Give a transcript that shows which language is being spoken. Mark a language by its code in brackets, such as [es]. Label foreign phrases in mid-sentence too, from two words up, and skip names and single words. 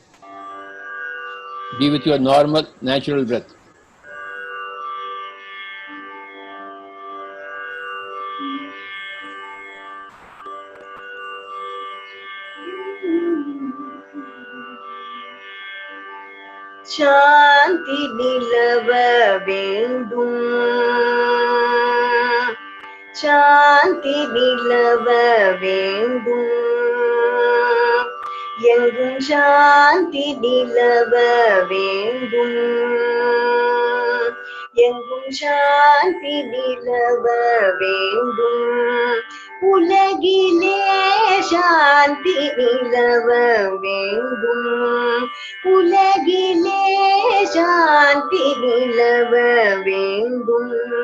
[en] Be with your normal, natural breath. [ta] சாந்தி நிலவ வேண்டும் சாந்தி நிலவ வேண்டும் எங்கும் சாந்தி நிலவ வேண்டும் எங்கும் சாந்தி நிலவ வேண்டும் உலகிலே சாந்தி நிலவ வேண்டும் உலகிலே சாந்தி நிலவ வேண்டும்